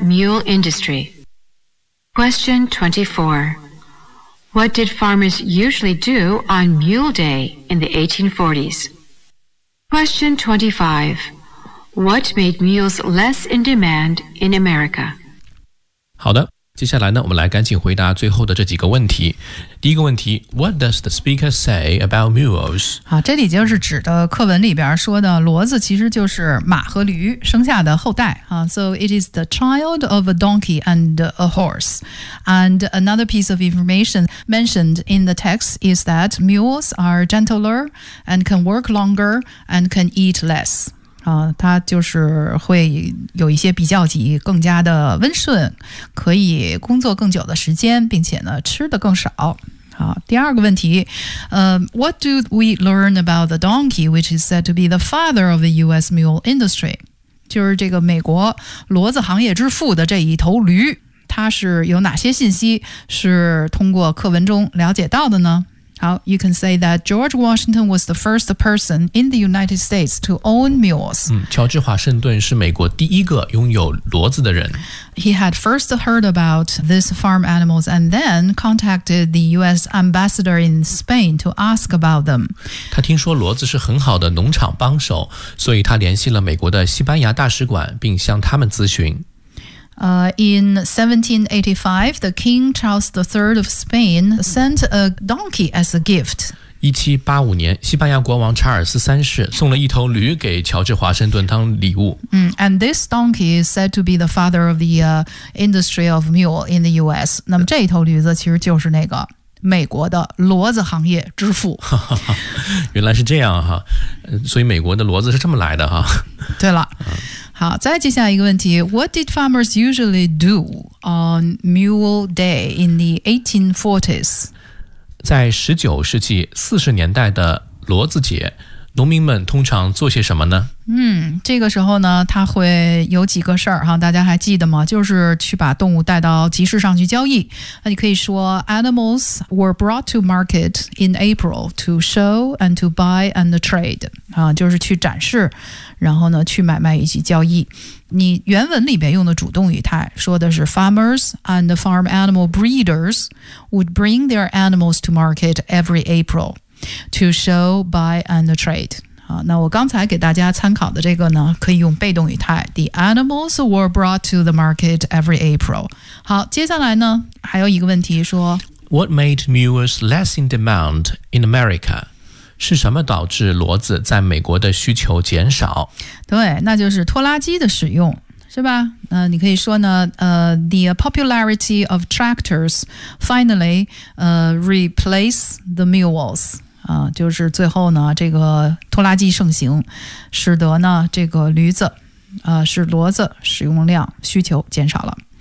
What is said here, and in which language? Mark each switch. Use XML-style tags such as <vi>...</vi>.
<en>mule industry? Question 24. What did farmers usually do on Mule Day in the 1840s? Question 25. What made mules less in demand in America?</en> <zh>好的，接下来呢，我们来赶紧回答最后的这几个问题。第一个问题</zh> <en>,What does the speaker say about mules?</en> <zh>好，这里就是指的课文里边说的骡子其实就是马和驴生下的后代。</zh> <en>So it is the child of a donkey and a horse. And another piece of information mentioned in the text is that mules are gentler and can work longer and can eat less.</en> <zh>它就是会有一些比较级，更加的温顺，可以工作更久的时间，并且呢吃的更少。好，第二个问题，</zh> <en>What do we learn about the donkey, which is said to be the father of the U.S. mule industry?</en> <zh>就是这个美国骡子行业之父的这一头驴，它是有哪些信息是通过课文中了解到的呢？</zh> <en>好 you can say that George Washington was the first person in the United States to own mules.</en> <zh>乔治华盛顿是美国第一个拥有骡子的人。</zh> <en>He had first heard about these farm animals and then contacted the U.S. ambassador in Spain to ask about them.</en> <zh>他听说骡子是很好的农场帮手，所以他联系了美国的西班牙大使馆，并向他们咨询。</zh> <en>In 1785, the King Charles III of Spain sent a donkey as a gift.</en> <zh>1785年，西班牙国王查尔斯三世送了一头驴给乔治华盛顿当礼物。</zh> <en>And this donkey is said to be the father of the industry of mule in the U.S.</en> <zh>那么这头驴子其实就是那个美国的骡子行业之父。原来是这样哈，所以美国的骡子是这么来的哈。对了。好，再接下来一个问题</zh> <en>,What did farmers usually do on Mule Day in the 1840s?</en> <zh>在19世纪40年代的骡子节，农民们通常做些什么呢？这个时候呢，他会有几个事儿，大家还记得吗？就是去把动物带到集市上去交易。那你可以说</zh> <en>,Animals were brought to market in April to show and to buy and trade,</en> <zh>就是去展示。然后呢去买卖以及交易。你原文里边用的主动语态说的是</zh> <en>farmers and farm animal breeders would bring their animals to market every April to show, buy and trade.</en> <zh>好，那我刚才给大家参考的这个呢可以用被动语态 ,</zh> <en>the animals were brought to the market every April.</en> <zh>好，接下来呢还有一个问题说</zh> <en>What made mules less in demand in America?</en> <zh>是什么导致骡子在美国的需求减少？对，那就是拖拉机的使用。是吧？你可以说呢，</zh> <en>the popularity of tractors finally replace the mules。</en> <zh>就是最后呢，这个拖拉机盛行，使得呢这个驴子，是骡子使用量需求减少了。</zh>